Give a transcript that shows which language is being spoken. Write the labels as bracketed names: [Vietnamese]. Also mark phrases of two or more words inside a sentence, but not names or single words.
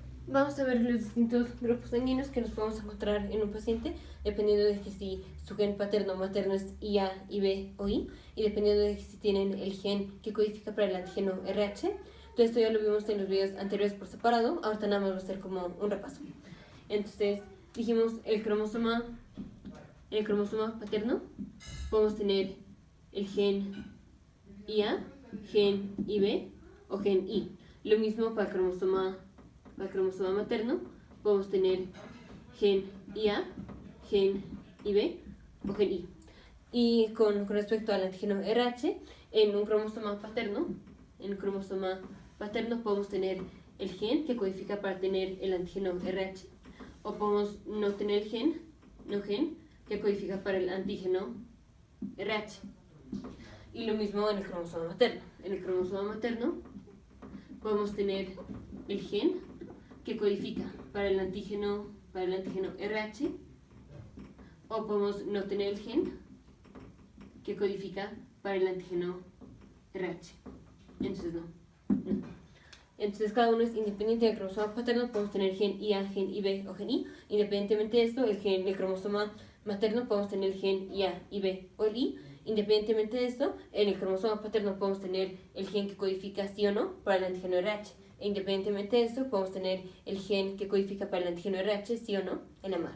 [Spanish] Vamos a ver los distintos grupos sanguíneos que nos podemos encontrar en un paciente, dependiendo de que si su gen paterno o materno es IA, IB o I, y dependiendo de que si tienen el gen que codifica para el antígeno RH. Todo esto ya lo vimos en los videos anteriores por separado, ahorita nada más va a ser como un repaso. Entonces, dijimos el cromosoma paterno, podemos tener el gen IA, gen IB o gen I. Lo mismo para el cromosoma materno, podemos tener gen IA, gen IB o gen I. Y con respecto al antígeno RH, en un cromosoma paterno, podemos tener el gen que codifica para tener el antígeno RH, o podemos no tener el gen que codifica para el antígeno RH. Y lo mismo en el cromosoma materno. En el cromosoma materno podemos tener el gen que codifica para el antígeno RH, o podemos no tener el gen que codifica para el antígeno RH. Entonces no. Entonces cada uno es independiente del cromosoma paterno. Podemos tener gen IA, gen IB o gen I. Independientemente de esto, el gen del cromosoma materno podemos tener el gen IA, IB o el I. Independientemente de esto, en el cromosoma paterno podemos tener el gen que codifica sí o no para el antígeno RH. E independientemente de esto, podemos tener el gen que codifica para el antígeno RH sí o no en la madre.